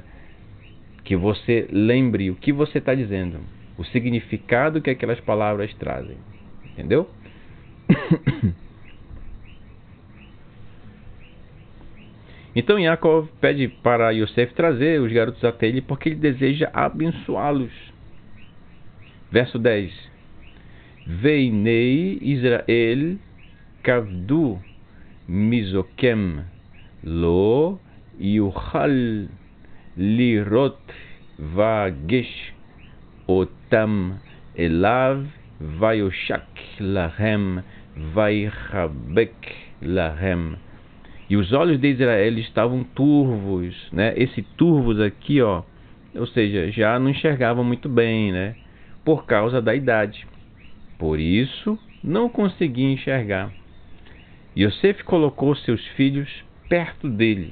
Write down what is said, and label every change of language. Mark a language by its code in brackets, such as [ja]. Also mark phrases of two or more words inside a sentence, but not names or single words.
[pt] Que você lembre o que você está dizendo, o significado que aquelas palavras trazem, entendeu? Então Yaakov pede para Yosef trazer os garotos até ele, porque ele deseja abençoá-los. Verso 10: [he] ועיני ישראל כבדו מזקן לא יוכל לראות ויגש אתם אליו וישק להם ויחבק להם. [pt] E os olhos de Israel estavam turvos, né? Esse turvos aqui, ó, ou seja, já não enxergavam muito bem, né? Por causa da idade. Por isso, não conseguia enxergar. Yosef colocou seus filhos perto dele.